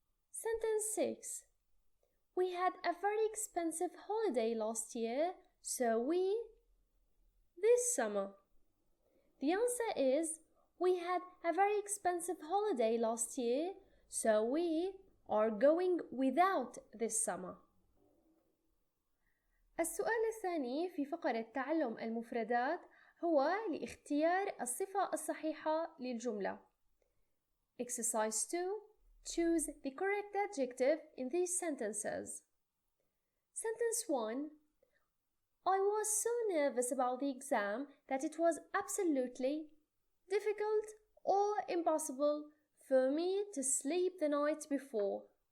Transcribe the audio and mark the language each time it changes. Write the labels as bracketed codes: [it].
[en] Sentence 6. We had a very expensive holiday last year, so we. This summer. The answer is: we had a very expensive holiday last year, so we are going without this summer. [ar] السؤال الثاني في فقرة تعلم المفردات هو لاختيار الصفة الصحيحة للجملة. [en] Exercise 2. Choose the correct adjective in these sentences. Sentence 1. I was so nervous about the exam that it was absolutely difficult or impossible for me to sleep the night before.